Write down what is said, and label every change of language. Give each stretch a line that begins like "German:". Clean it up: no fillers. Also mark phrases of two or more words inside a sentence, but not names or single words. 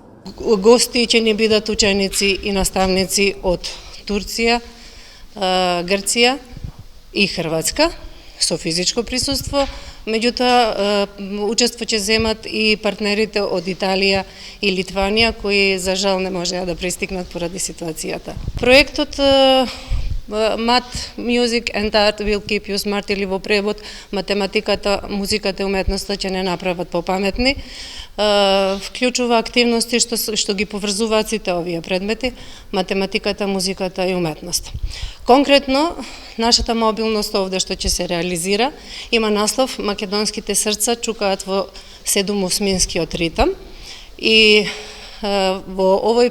Macedonian: Гости ќе ни бидат ученици и наставници од Турција, Грција и Хрватска со физичко присуство, меѓутоа учество ќе земат и партнерите од Италија и Литванија кои за жал не можеа да пристигнат поради ситуацијата. Проектот Math, Music and Art will keep you smart или во превод математиката, музиката и уметноста ќе не направат попаметни. Вклучува активности што ги поврзуваат сите овие предмети, математиката, музиката и уметноста. Конкретно, нашата мобилност овде што ќе се реализира има наслов Македонските срца чукаат во 7/8-скиот ритам и во овој